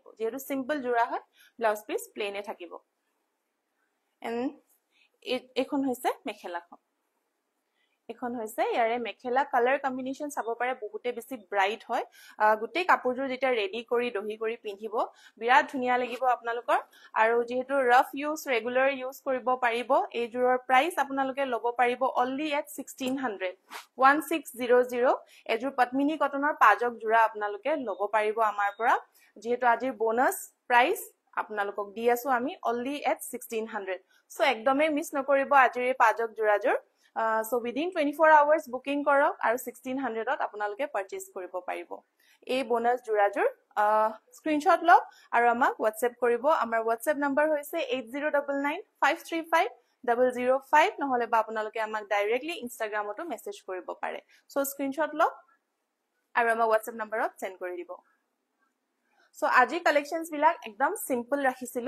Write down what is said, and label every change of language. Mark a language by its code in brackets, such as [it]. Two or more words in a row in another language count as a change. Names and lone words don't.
[as] যেহেতু সিম্পল জোৰা হয় [en] blouse piece [as] প্লেনে থাকিব এন্ড এখন হৈছে মেখেলাখন এখন হৈছে ইয়াৰে মেখেলা [en] colour combination [as] চাব পাৰে বহুতে বেছি ব্ৰাইট হয় গুটেই কাপোৰজোৰ যেটা ৰেডি কৰি দহি কৰি পিন্ধিব বিৰাট ধুনিয়া লাগিব আপোনালোকৰ আৰু যেহেতু [en] rough use regular use [as] কৰিব পাৰিব এই জোৰৰ প্ৰাইস আপোনালোকে লব পাৰিব [en] only at [as] 1600 এজোৰ পদ্মিনী কটনৰ পাজক জোৰা আপোনালোকে লব পাৰিব আমাৰ পৰা যেহেতু আজিৰ [en] bonus price [as] আপোনালোকক দি আছো আমি [en] only at [as] 1600 সো একদমই মিস নকৰিব আজিৰ এই পাজক জোৰাজোৰ [en] so within 24 hours booking [as] কৰক আৰু 1600 ত আপোনালোকে পাৰচেজ কৰিব পাৰিব এই বোনাস জোৰাজোৰ স্ক্ৰিনশ্বট লওক আৰু আমাক WhatsApp কৰিব আমাৰ WhatsApp নম্বৰ হৈছে 8099535005 নহলে বা আপোনালোকে আমাক ডাইৰেক্টলি ইনষ্টাগ্ৰামতো মেসেজ কৰিব পাৰে সো স্ক্ৰিনশ্বট লওক আৰু আমাক WhatsApp নম্বৰত সেন্ড কৰি দিব সো আজি কালেকশনস বিলাক একদম সিম্পল ৰাখিছিলো